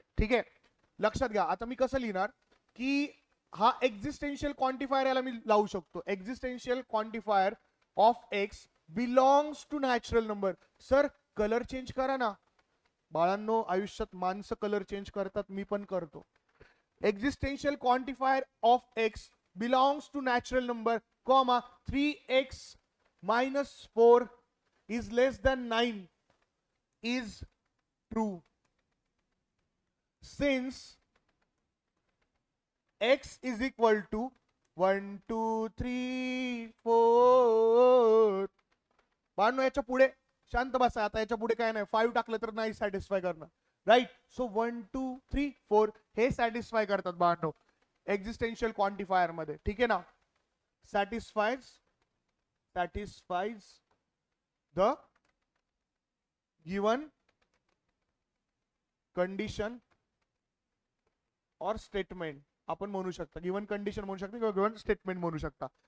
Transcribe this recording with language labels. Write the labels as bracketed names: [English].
[Marathi] ठीक आहे, लक्षात घ्या. आता मी कसं लिहिणार, की हा एक्झिस्टेन्शियल क्वांटिफायर याला मी लावू शकतो, existential quantifier of x belongs to natural number. Sir colour change करा ना बाळांनो, आयुष्यात माणसं कलर चेंज करतात, मी पण करतो. [English] Existential quantifier of x belongs to natural number, comma 3x minus 4 is less than 9 is true since x is equal to 1 2 3 4. [Marathi] बाळांनो याच्या पुढे शांत बसा, आता याच्या पुढे काय नाही, 5 टाकलं तर नाही सॅटिस्फाय करणार, राईट. सो 1 2 3 4 हे सॅटिस्फाय करतात बाळांनो एक्झिस्टेन्शियल क्वांटिफायर मध्ये. ठीक आहे ना, [English] satisfies the given condition [Marathi] और स्टेटमेंट आपण म्हणू शकता, गिवन कंडिशन म्हणू शकता किंवा गिवन स्टेटमेंट म्हणू शकता.